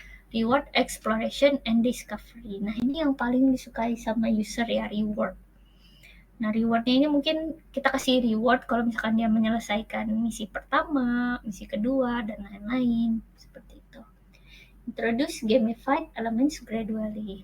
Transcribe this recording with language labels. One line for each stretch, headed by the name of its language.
English: Reward, exploration, and discovery.
Indonesian: Nah ini yang paling disukai sama user ya, reward. Nah rewardnya ini mungkin kita kasih reward kalau misalkan dia menyelesaikan misi pertama, misi kedua, dan lain-lain seperti itu.
English: Introduce gamified elements gradually.